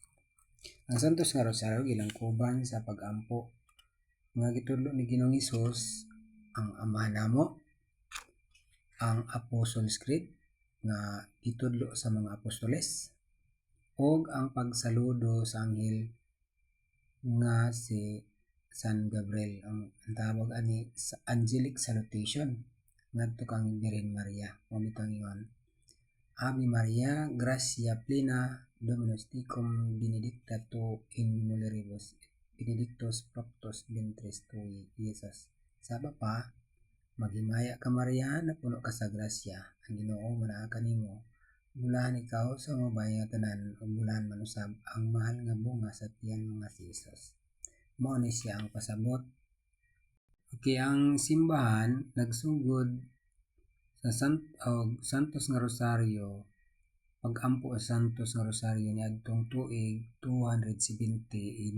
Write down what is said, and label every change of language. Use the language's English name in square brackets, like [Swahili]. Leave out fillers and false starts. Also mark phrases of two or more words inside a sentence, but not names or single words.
[Cebuano] Ang Santos nga Rosaryo gilangkuban sa pag-ampo nga gitudlo ni Ginoong Hesus, ang Amahan namo, ang [English] Apostles' Creed [Cebuano] nga gitudlo sa mga apostoles, og ang pagsaludo sa anghel nga si San Gabriel, ang tawag ani sa [English] angelic salutation [Cebuano] ngadto kang Birhen Maria. Mao bitang ingon, [Latin] Ave Maria, gracia plena, Dominus tecum, benedicta tu in mulieribus, benedictus fructus ventris tui, Jesus. [Cebuano] Saba pa, maghimaya ka Maria, napuno ka sa grasya, ang Ginoo manaa kanimo. Bulahan ikaw sa mga bayi nga tanan, ug bulahan man usab ang mahal nga bunga sa tiyan nga si Jesus. Mao ni siya ang pasabot. Okay, ang simbahan nagsugod sa Santos nga Rosaryo, pag-ampo sa Santos nga Rosaryo niadtong tuig 270 AD.